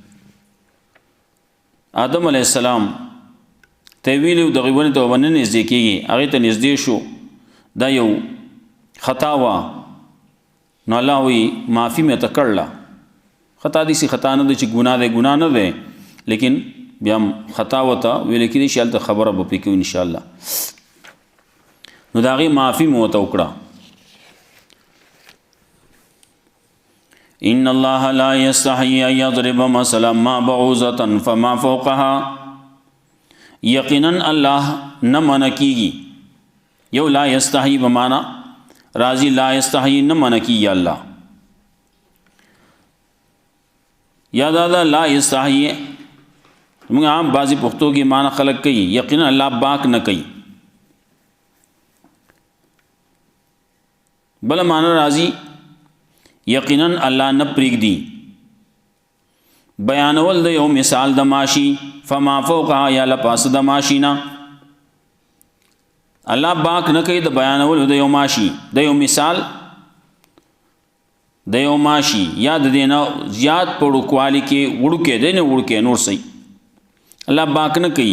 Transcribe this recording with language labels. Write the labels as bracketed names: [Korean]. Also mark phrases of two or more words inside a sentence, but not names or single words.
[Pashto] آدم علیه السلام ته ویلي دغې ونې ته ونه نږدې کېږي، هغې ته نږدې شو، دا یو خطا وه. نو الله وی معافی مې ته کړله. خطا داسې خطا نه ده چې ګناه دی، ګناه نه دی، لیکن بیا هم خطا ورته ویل کېدی شي، هلته خبره به پرې کوو انشاءالله. نو د هغې معافي مې ورته وکړه. [Arabic] ان الله لا یستحیی ان یضرب مثلا ما بعوضة فما فوقها، [Pashto] یقینا الله نه منع کیږي. یو [Arabic] لا یستحیی [Pashto] بمعنی راضی، [Arabic] لا یستحیی [Pashto] نه منع کیږي الله. یا دا [Arabic] لا یستحیی [Pashto] موږ عام بعضی پښتو کې معنی خلق کوي یقینا الله باک نه کوي، بل معنی راضی یقینا الله نه پرېږدي. بیانول د یو مثال د ماشي، [Arabic] فما فوقها [Pashto] یا لپاس د ماشي نه الله باک نه کوي. د بیانول د یو ماشي، د یو مثال د یو ماشي یا د دې نه زیات په وړوکوالي کې وړوکی دی نه وړوکی نور صحیح الله باک نه کوي.